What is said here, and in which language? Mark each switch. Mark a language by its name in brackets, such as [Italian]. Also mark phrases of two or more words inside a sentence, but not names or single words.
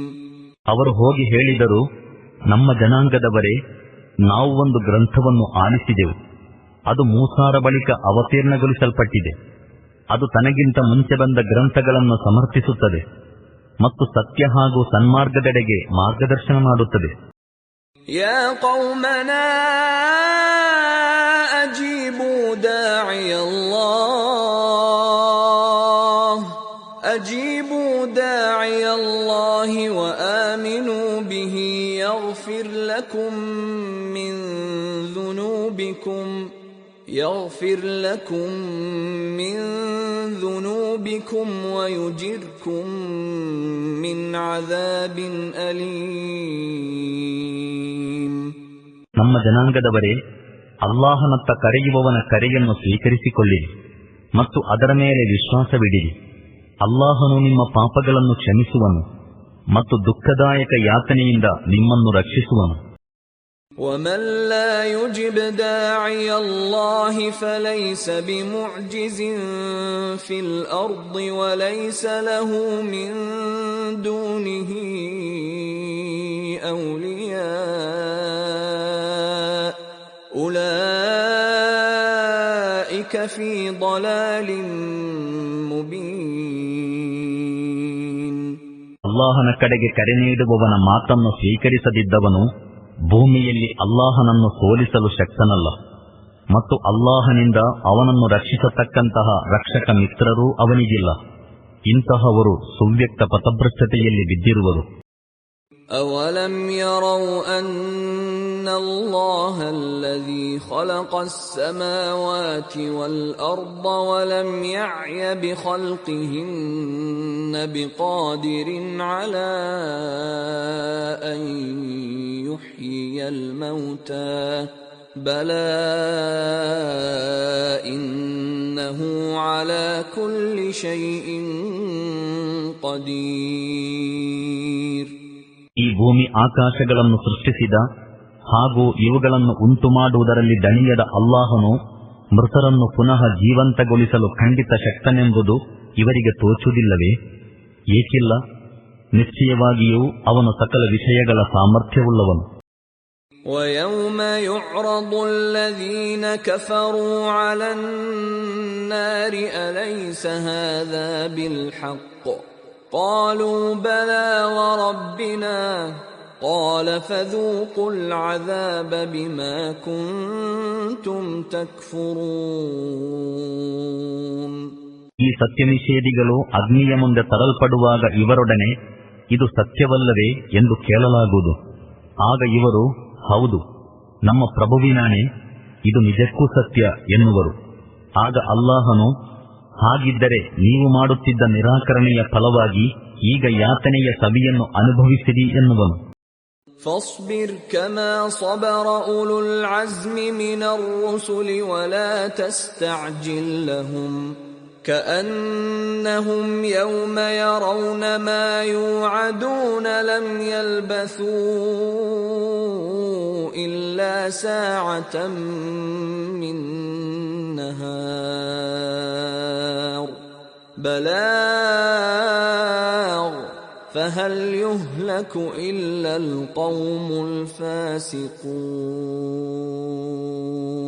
[Kannada] ಅವರು ಹೋಗಿ ಹೇಳಿದರು, ನಮ್ಮ ಜನಾಂಗದವರೇ, ನಾವು ಒಂದು ಗ್ರಂಥವನ್ನು ಆಲಿಸಿದೆವು. ಅದು ಮೂಸಾರ ಬಳಿಕ ಅವತೀರ್ಣಗೊಳಿಸಲ್ಪಟ್ಟಿದೆ. ಅದು ತನಗಿಂತ ಮುಂಚೆ ಬಂದ ಗ್ರಂಥಗಳನ್ನು ಸಮರ್ಥಿಸುತ್ತದೆ ಮತ್ತು ಸತ್ಯ ಹಾಗೂ ಸನ್ಮಾರ್ಗದೆಡೆಗೆ ಮಾರ್ಗದರ್ಶನ ಮಾಡುತ್ತದೆ. [Arabic] يا قومنا أجيبوا داعي الله وآمنوا به يغفر لكم من ذنوبكم ويجركم من عذاب أليم. [Kannada] ನಮ್ಮ ಜನಾಂಗದವರೇ, ಅಲ್ಲಾಹನತ್ತ ಕರೆಯುವವನ ಕರೆಯನ್ನು ಸ್ವೀಕರಿಸಿಕೊಳ್ಳಿರಿ ಮತ್ತು ಅದರ ಮೇಲೆ ವಿಶ್ವಾಸವಿಡಿರಿ. ಅಲ್ಲಾಹನು ನಿಮ್ಮ ಪಾಪಗಳನ್ನು ಕ್ಷಮಿಸುವನು ಮತ್ತು ದುಃಖದಾಯಕ ಯಾತನೆಯಿಂದ ನಿಮ್ಮನ್ನು ರಕ್ಷಿಸುವನು. [Arabic] وَمَن لَّا يُجِبْ دَاعِيَ اللَّهِ فَلَيْسَ بِمُعْجِزٍ فِي الْأَرْضِ وَلَيْسَ لَهُ مِن دُونِهِ أَوْلِيَاءُ أُولَئِكَ فِي ضَلَالٍ مُبِينٍ. [Kannada] ಅಲ್ಲಾಹನ ಕಡೆಗೆ ಕರೆ ನೀಡುವವನ ಮಾತನ್ನು ಸ್ವೀಕರಿಸದಿದ್ದವನು ಭೂಮಿಯಲ್ಲಿ ಅಲ್ಲಾಹನನ್ನು ಸೋಲಿಸಲು ಶಕ್ತನಲ್ಲ ಮತ್ತು ಅಲ್ಲಾಹನಿಂದ ಅವನನ್ನು ರಕ್ಷಿಸತಕ್ಕಂತಹ ರಕ್ಷಕ ಮಿತ್ರರೂ ಅವನಿಗಿಲ್ಲ. ಇಂತಹವರು ಸುವ್ಯಕ್ತ ಪಥಭ್ರಷ್ಟತೆಯಲ್ಲಿ ಬಿದ್ದಿರುವರು. [Arabic] أَوَلَمْ يَرَوْا أَنَّ اللَّهَ الَّذِي خَلَقَ السَّمَاوَاتِ وَالْأَرْضَ وَلَمْ يَعْيَ بِخَلْقِهِنَّ بِقَادِرٍ عَلَىٰ أَن يُحْيِيَ الْمَوْتَىٰ بَلَىٰ إِنَّهُ عَلَىٰ كُلِّ شَيْءٍ قَدِيرٌ. [Kannada] ಈ ಭೂಮಿ ಆಕಾಶಗಳನ್ನು ಸೃಷ್ಟಿಸಿದ ಹಾಗೂ ಇವುಗಳನ್ನು ಉಂಟುಮಾಡುವುದರಲ್ಲಿ ದಣಿಯದ ಅಲ್ಲಾಹನು ಮೃತರನ್ನು ಪುನಃ ಜೀವಂತಗೊಳಿಸಲು ಖಂಡಿತ ಶಕ್ತನೆಂಬುದು ಇವರಿಗೆ ತೋಚುವುದಿಲ್ಲವೇ? ಏಕಿಲ್ಲ, ನಿಶ್ಚಯವಾಗಿಯೂ ಅವನು ಸಕಲ ವಿಷಯಗಳ ಸಾಮರ್ಥ್ಯವುಳ್ಳವನು. [Arabic] وَيَوْمَ يُعْرَضُ الَّذِينَ كَفَرُوا عَلَى النَّارِ أَلَيْسَ هَذَا بِالْحَقِّ قَالُوا بَلَىٰ وَرَبِّنَا قَالَ فَذُوقُوا الْعَذَابَ بِمَا كُنتُمْ تَكْفُرُونَ. [Kannada] ಈ ಸತ್ಯನಿಷೇಧಿಗಳು ಅಗ್ನಿಯ ಮುಂದೆ ತರಲ್ಪಡುವಾಗ ಇವರೊಡನೆ ಇದು ಸತ್ಯವಲ್ಲವೇ ಎಂದು ಕೇಳಲಾಗುವುದು. ಆಗ ಇವರು ಹೌದು, ನಮ್ಮ ಪ್ರಭುವಿನಾಣೆ, ಇದು ನಿಜಕ್ಕೂ ಸತ್ಯ ಎನ್ನುವರು. ಆಗ ಅಲ್ಲಾಹನು, ಹಾಗಿದ್ದರೆ ನೀವು ಮಾಡುತ್ತಿದ್ದ ನಿರಾಕರಣೆಯ ಫಲವಾಗಿ ಈಗ ಯಾತನೆಯ ಸವಿಯನ್ನು ಅನುಭವಿಸಿರಿ ಎನ್ನುವನು. [Arabic] فاصبر كما صبر أولو العزم من الرسل ولا تستعجل لهم كأنهم يوم يرون ما يوعدون لم يلبثوا إلا ساعة من نهار بلاغ فهل يهلك إلا القوم الفاسقون.